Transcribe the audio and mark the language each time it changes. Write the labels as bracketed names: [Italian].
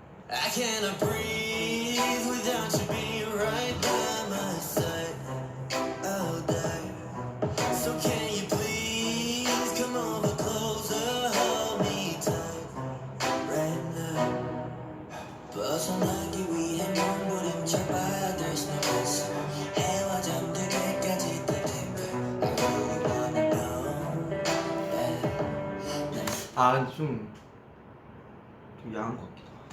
[English] I cannot breathe without you being right by my side all day. So can you please come over closer, hold me tight right now. [Korean] 벗어나기 위해 몸부림쳐봐, [English] there's no answer. [Korean] 해와 잠들 때까지 [English] the temper. I really wanna know that. [Korean] 아, 근데 좀 야한 것 같기도 하고.